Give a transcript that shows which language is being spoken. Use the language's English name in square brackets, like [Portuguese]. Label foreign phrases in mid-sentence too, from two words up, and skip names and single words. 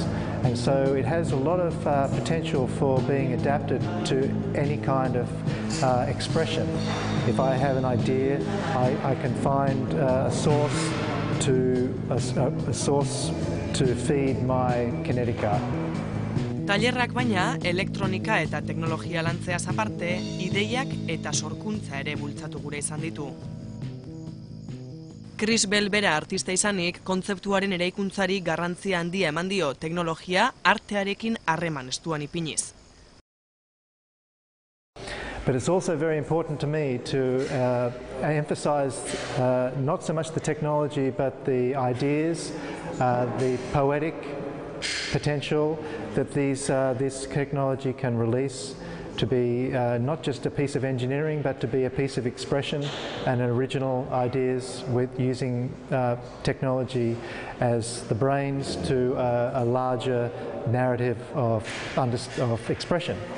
[English] And so it has a lot of potential for being adapted to any kind of expression. If I have an idea, I can find a source to feed my kinetic art. [Basque] Tailerrak baina, elektronika eta teknologia lantzeaz aparte, ideiak eta sorkuntza ere bultzatu gure izan ditu. Chris Bell bera artista izanik, kontzeptuaren eraikuntzari garrantzia handia eman dio teknologia artearekin harreman estuan ipiniz. [English] But it's also very important to me to emphasize not so much the technology but the ideas, the poetic potential that this technology can release, to be not just a piece of engineering, but to be a piece of expression and original ideas with using technology as the brains to a larger narrative of expression.